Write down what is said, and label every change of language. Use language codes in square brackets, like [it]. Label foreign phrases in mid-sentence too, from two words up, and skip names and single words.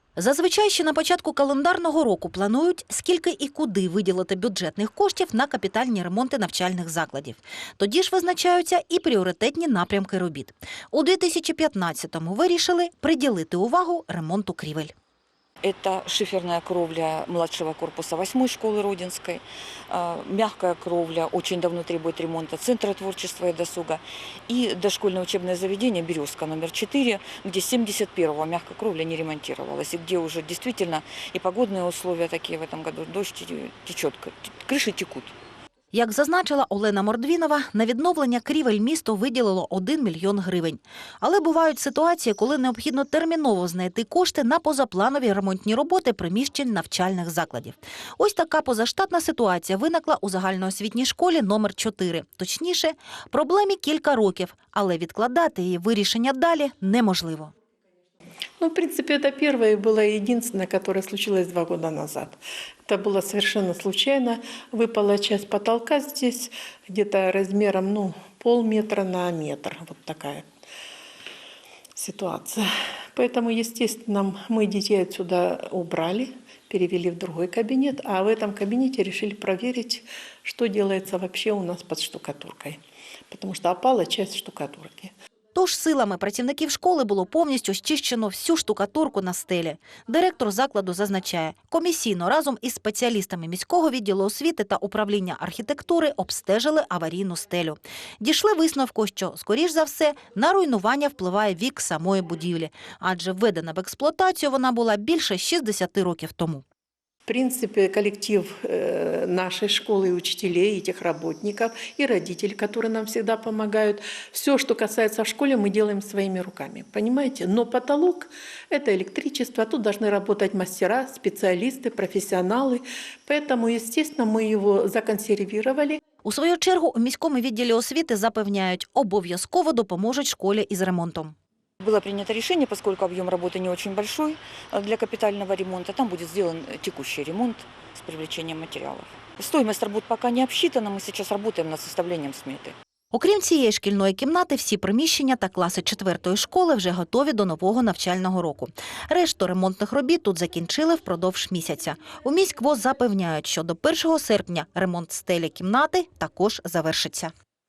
[uk] Зазвичай ще на початку календарного року планують, скільки і куди виділити бюджетних коштів на капітальні ремонти навчальних закладів. Тоді ж визначаються і пріоритетні напрямки робіт. У 2015-му вирішили приділити увагу ремонту крівель. [ru] Это шиферная кровля младшего корпуса 8-й школы Родинской, мягкая кровля очень давно требует ремонта Центра творчества и досуга и дошкольное учебное заведение «Березка» номер 4, где с 71-го мягкая кровля не ремонтировалась, и где уже действительно и погодные условия такие в этом году, дождь течет, крыши текут. [uk] Як зазначила Олена Мордвінова, на відновлення крівель місто виділило 1 мільйон гривень. Але бувають ситуації, коли необхідно терміново знайти кошти на позапланові ремонтні роботи приміщень навчальних закладів. Ось така позаштатна ситуація виникла у загальноосвітній школі номер 4. Точніше, проблемі кілька років, але відкладати її вирішення далі неможливо. [ru] Ну, в принципе, это первое и было единственное, которое случилось 2 года назад. Это было совершенно случайно. Выпала часть потолка здесь, где-то размером, полметра на метр. Вот такая ситуация. Поэтому, естественно, мы детей отсюда убрали, перевели в другой кабинет, а в этом кабинете решили проверить, что делается вообще у нас под штукатуркой. Потому что опала часть штукатурки. [uk] Тож силами працівників школи було повністю щищено всю штукатурку на стелі. Директор закладу зазначає, комісійно разом із спеціалістами міського відділу освіти та управління архітектури обстежили аварійну стелю. Дійшли висновку, що, скоріш за все, на руйнування впливає вік самої будівлі, адже введена в експлуатацію вона була більше 60 років тому. [ru] В принципе, коллектив нашей школы и учителей, и техработников, и родителей, которые нам всегда помогают. Все, что касается школы, мы делаем своими руками, понимаете? Но потолок – это электричество, тут должны работать мастера, специалисты, профессионалы. Поэтому, естественно, мы его законсервировали. [uk] У свою чергу у міському відділі освіти запевняють, обов'язково допоможуть школі із ремонтом. [ru] Было принято решение, поскольку объем работы не очень большой для капитального ремонта, там будет сделан текущий ремонт с привлечением материалов. Стоимость работ пока не обсчитана, мы сейчас работаем над составлением сметы. [uk] Окрім цієї шкільної кімнати, всі приміщення та класи 4-ї школи вже готові до нового навчального року. Решту ремонтних робіт тут закінчили впродовж місяця. У міськвоз запевняють, що до 1 серпня ремонт стелі кімнати також завершиться.